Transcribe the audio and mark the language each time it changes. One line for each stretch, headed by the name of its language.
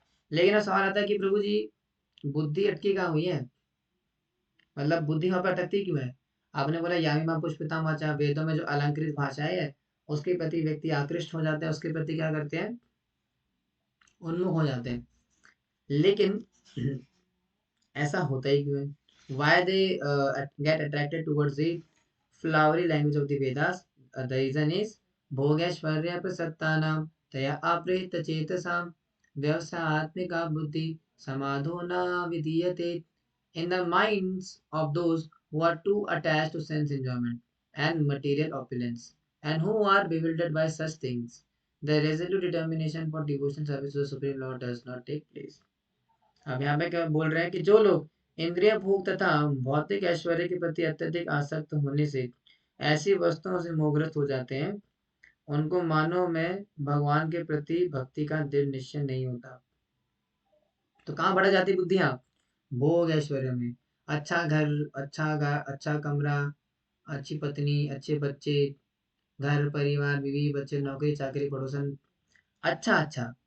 Hindi: लेकिन अब सवाल आता है कि प्रभु जी बुद्धि अटकी कहाँ हुई है, मतलब बुद्धि वहां पर अटकती क्यों है? आपने बोला
Sanskrit: यामी मां पुष्पिता वाचा,
Hindi: वेदों में जो अलंकृत भाषाएं है उसके प्रति व्यक्ति आकृष्ट हो जाते हैं, उसके प्रति क्या करते हैं, उन्मुख हो जाते हैं। लेकिन ऐसा होता ही क्यों है?
English: Why they get attracted towards the flowery language of the Vedas? The reason is
Sanskrit: भोगैश्वर्य प्रसक्तानां तया अप्रहित चेतसाम व्यवसायत्मिका बुद्धि समाधो न विधीयते
English: in the minds of those who are too attached to sense enjoyment and material opulence and who are bewildered by such things. The resolute determination for devotion service to the Supreme Lord does not take place.
Hindi: अब यहाँ पे क्या बोल रहे हैं कि जो लोग इंद्रिय भोग तथा भौतिक ऐश्वर्य के प्रति अत्यधिक आसक्त होने से ऐसी वस्तुओं से मोहग्रस्त हो जाते हैं, उनको मानव में भगवान के प्रति भक्ति का दृढ़ निश्चय नहीं होता। तो कहाँ बढ़ जाती बुद्धियाँ? भोग ऐश्वर्य में। अच्छा घर, अच्छा कमरा, अच्छी पत्नी, अच्छे बच्चे, घर परिवार, बीवी बच्चे, नौकरी चाकरी, पड़ोसन, अच्छा अच्छा।